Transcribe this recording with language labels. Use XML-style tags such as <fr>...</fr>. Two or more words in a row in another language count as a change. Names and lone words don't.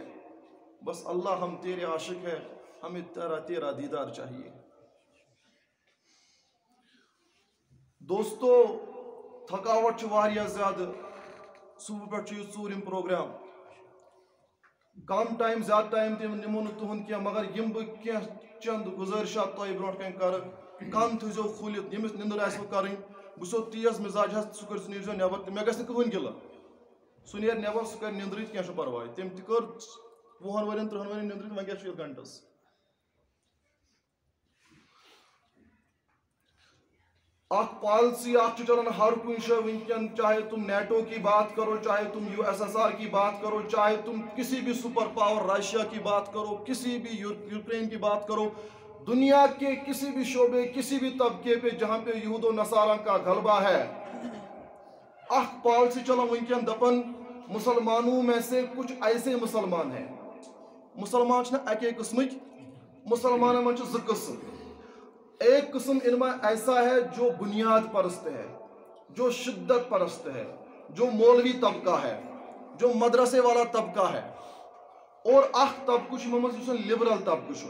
<ur>بس اللہ ہم تیرے عاشق ہیں, ہمیں تیرا دیدار چاہیے.</ur> <ks>دوستو تھکاوٹ واریاہ زیادہ, صبح پہ ژوٗرِم پروگرام, کم ٹائم زیادہ ٹائم تہِ نِمو نہٕ تُہُنٛد کینٛہہ, مگر یِم بہٕ کینٛہہ چند گُزٲرِشات تۄہہِ برونٛٹھ کَنہِ کَرٕ, کَن تھٲیزیو کھوٗلِتھ, ییٚمِس نِندٕر آسِوٕ کَرٕنۍ, بہٕ چھُسو تیز مِزاج حظ, سُہ نیٖرزیو نٮ۪بر تہٕ مےٚ گژھِ نہٕ کٕہٕنۍ گِلہٕ, سُہ نیرِ نٮ۪بر, سُہ کَرِ نِندرٕے تہٕ کینٛہہ چھُنہٕ پرواے, تٔمۍ تہِ کٔر 20 ؤرین 30 ؤرین نِندرٕے, وۄنۍ کیٛاہ چھُ یَتھ گھنٹس. اکھ پالسی اکھ چلان ہر کن جائے ونکن,</ks> <ur>چاہے تم نیٹو کی بات کرو, چاہے تم USSR کی بات کرو, چاہے تم کسی بھی سپر پاور رشیا کی بات کرو, کسی بھی یوکرین کی بات کرو, دنیا کے کسی بھی شعبے, کسی بھی طبقے پہ جہاں پہ یہود و نصارہ کا غلبہ ہے,</ur> <ks>اکھ پالسی چلان ونکن دپن</ks> <ur>مسلمانوں میں سے کچھ ایسے مسلمان ہیں,</ur> <ks>مسلمان چھنا اکے قسمک, مسلمانوں میں زٕ قسم.</ks> <ur>ایک قسم ان میں ایسا ہے جو بنیاد پرست ہے, جو شدت پرست ہے, جو مولوی طبقہ ہے, جو مدرسے والا طبقہ ہے, اور</ur> <ks>اخ طبقہ چھُ لبرل طبقہ.</ks>